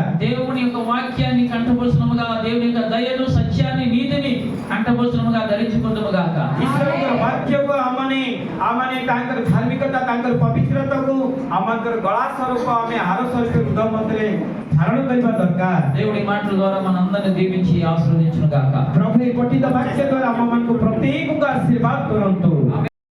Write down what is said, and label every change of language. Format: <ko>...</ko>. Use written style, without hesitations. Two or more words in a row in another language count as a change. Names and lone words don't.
<te>దేవుని యొక్క వాక్యాన్ని కంఠపుష్పముగా, దేవుని యొక్క దయను, సత్యాన్ని, నీతిని కంఠపుష్పముగా ధరించుకుందుము గాక.</te> <or>ଈଶ୍ୱରଙ୍କର ବାକ୍ୟକୁ ଆମମାନେ ତାଙ୍କର ଧାର୍ମିକତା ତାଙ୍କର ପବିତ୍ରତାକୁ ଆମଙ୍କର ଗଳା ସ୍ୱରୂପ ଆମେ ହାର ସ୍ୱରୂପ ହୃଦୟ ମଧ୍ୟରେ ଧାରଣ କରିବା ଦରକାର।</or> <te>దేవుడి మాటల ద్వారా మనందరిని దీవించి ఆశీర్వదించును గాక.</te> <or>ପ୍ରଭୁ ଏ ପଠିତ ବାକ୍ୟ ଦ୍ୱାରା ଆମମାନଙ୍କୁ ପ୍ରତ୍ୟେକଙ୍କୁ ଆଶୀର୍ବାଦ କରନ୍ତୁ।</or>